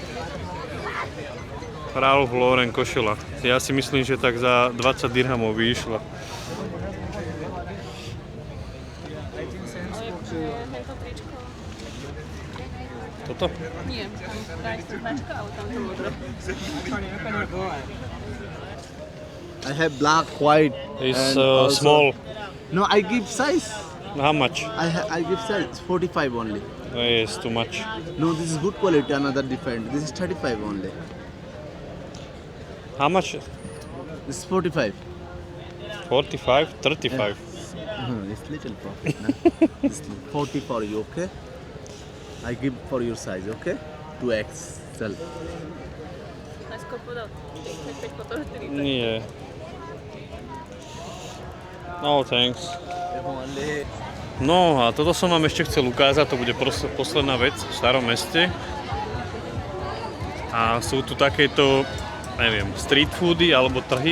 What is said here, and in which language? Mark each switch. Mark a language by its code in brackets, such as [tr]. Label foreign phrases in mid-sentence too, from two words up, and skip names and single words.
[sk] Ralph Lauren košela. Ja si myslím, že tak za 20 dirhamov by išla. Toto? Nie, tam daj si značka, ale tam to modré. [en] I have black, white. It's and also- small. No, I give size. How much? I give size 45 only. Yes, too much. No, this is good quality. Another different. This is 35 only. How much? This is 45. 45? 35. It's little profit. Nah? It's 40 for you, okay? I give for your size, okay? 2XL. [sk] Najskôr podal 35, potom 40. Nie. [en] No, thanks. [sk] No a toto som vám ešte chcel ukázať, to bude posledná vec v Starom meste. A sú tu takéto, neviem, street foody alebo trhy.